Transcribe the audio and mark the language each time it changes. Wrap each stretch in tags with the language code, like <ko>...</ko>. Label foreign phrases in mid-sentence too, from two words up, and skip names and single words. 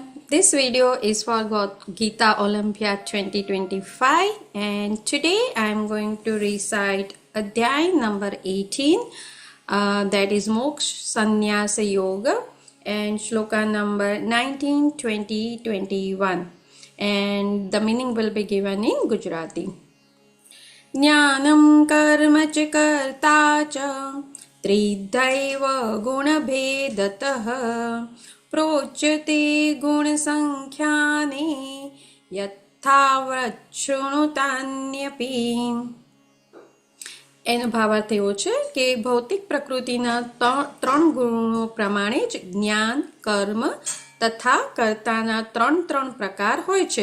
<en>This video is for Gita Olympiad 2025 and today I am going to recite Adhyay number 18 that is Moksha Sannyasa Yoga and Shloka number 19, 20, 21 and the meaning will be given in Gujarati.</en> <sa>ज्ञानं कर्म च कर्ता च त्रिधैव गुण भेदतः प्रोच्यते गुणसंख्याने યથાવત શૃણુતાન્યપી.</sa> <gu>એનો ભાવાર્થ એવો છે કે ભૌતિક પ્રકૃતિના ત્રણ ગુણો પ્રમાણે જ જ્ઞાન, કર્મ તથા કર્તાના ત્રણ પ્રકાર હોય છે.</gu>